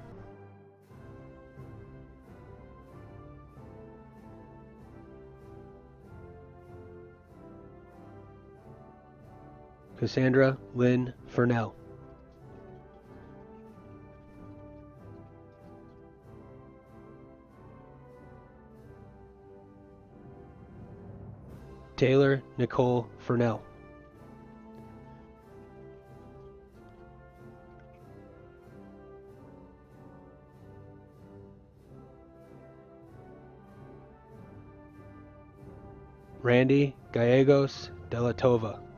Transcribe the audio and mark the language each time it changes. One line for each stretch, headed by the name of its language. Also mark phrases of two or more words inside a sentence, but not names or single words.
English: Cassandra Lynn Furnell. Taylor Nicole Furnell. Randy Gallegos de la Tova.